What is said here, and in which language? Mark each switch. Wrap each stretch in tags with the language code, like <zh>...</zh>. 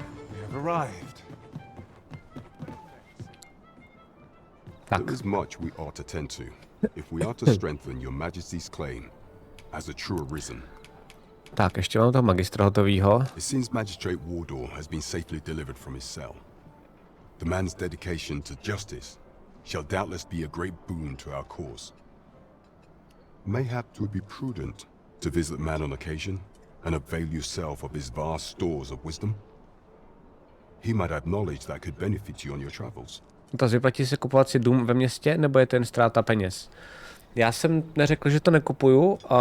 <en>We have arrived. There is much we ought to tend to, if we are to strengthen your majesty's claim as a true arisen.</en> <cs>Tak, ještě mám toho magistra hotovýho.</cs> <en>It seems Magistrate Wardor has been safely delivered from his cell. The man's dedication to justice shall doubtless be a great boon to our cause. Mayhap 'twould be prudent to visit the man on occasion and avail yourself of his vast stores of wisdom. He might have knowledge that could benefit you on your travels.</en> <cs>To vyplatí se kupovat si dům ve městě, nebo je to jen ztráta peněz? Já jsem neřekl, že to nekupuju.</cs>